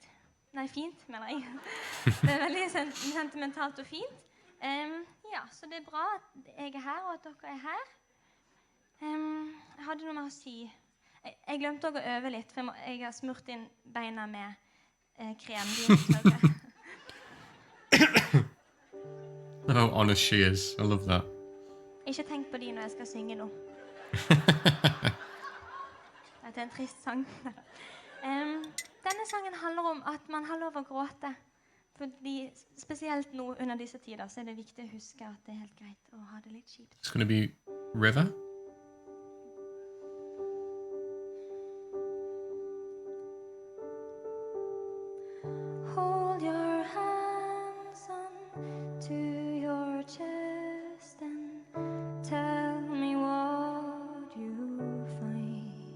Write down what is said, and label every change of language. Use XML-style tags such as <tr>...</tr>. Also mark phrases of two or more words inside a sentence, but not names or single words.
<no>Nei, fint, mener jeg. Det er veldig sentimentalt og fint. Ja, så det er bra at jeg er her, og at dere er her. Jeg hadde noe med å si. Jeg glemte også å øve litt, for jeg har smurt inn beina med krem.</no> <en>How honest she is. I love that.</en> <no>Ikke tenk på de når jeg skal synge nå. Dette er en trist sang. Denne sangen handler om at man har lov å gråte. Fordi spesielt nå under disse tider så er det viktig å huske at det er helt greit å ha det litt kjipt.</no> <en>It's going to be River. Hold your hands on to your chest and tell me what you find.</en>